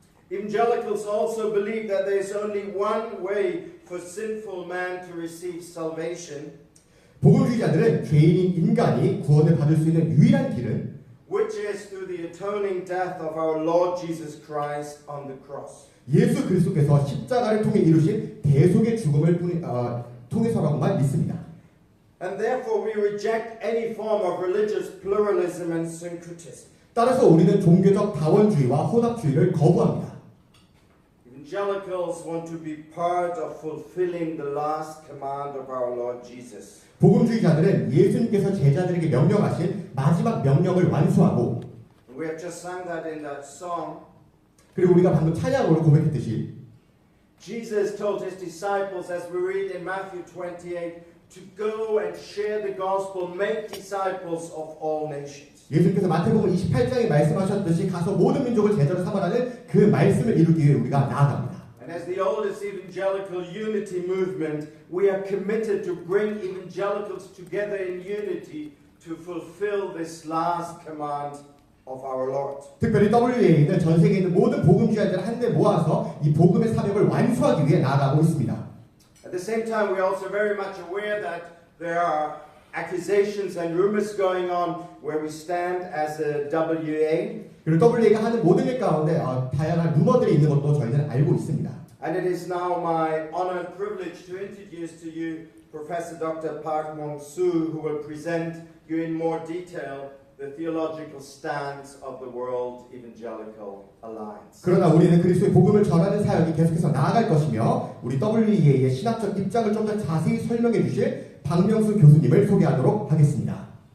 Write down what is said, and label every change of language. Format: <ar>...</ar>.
<en>Evangelicals also believe that there is only one way for sinful man to receive salvation,</en> <ko>복음주의자들은 죄인인 인간이 구원을 받을 수 있는 유일한 길은</ko> <en>which is through the atoning death of our Lord Jesus Christ on the cross.</en> <ko>예수 그리스도께서 십자가를 통해 이루신 대속의 죽음을 통해서라고만 믿습니다.</ko> <en>And therefore we reject any form of religious pluralism and syncretism.</en> <ko>따라서 우리는 종교적 다원주의와 혼합주의를 거부합니다.</ko> <en>Evangelicals want to be part of fulfilling the last command of our Lord Jesus.</en> <ko>복음주의자들은 예수님께서 제자들에게 명령하신 마지막 명령을 완수하고</ko> <en>We have just sang that in that song.</en> <ko>그리고 우리가 방금 찬양으로 고백했듯이</ko> <en>Jesus told his disciples, as we read in Matthew 28, to go and share the gospel, make disciples of all nations.</en> <ko>예수님께서 마태복음 28장에 말씀하셨듯이 가서 모든 민족을 제자로 삼으라는 그 말씀을 이루기 위해 우리가 나아갑니다.</ko> <en>And as the oldest evangelical unity movement, we are committed to bring evangelicals together in unity to fulfill this last command of our Lord.</en> <ko>특별히 WA는 전 세계에 있는 모든 복음주의자들을 한데 모아서 이 복음의 사명을 완수하기 위해 나아가고 있습니다.</ko> <en>At the same time, we are also very much aware that there are accusations and rumors going on where we stand as a WA.</en> <ko>그리고 WA가 하는 모든 일 가운데 다양한 루머들이 있는 것도 저희는 알고 있습니다.</ko> <en>And it is now my honor and privilege to introduce to you Professor Dr. Park Mong-soo, who will present you in more detail the theological stance of the World Evangelical Alliance.</en> <ko>그러나 우리는 그리스도의 복음을 전하는 사역이 계속해서 나아갈 것이며 우리 WEA의 신학적 입장을 좀 더 자세히 설명해 주실 박명수 교수님을 소개하도록 하겠습니다.</ko>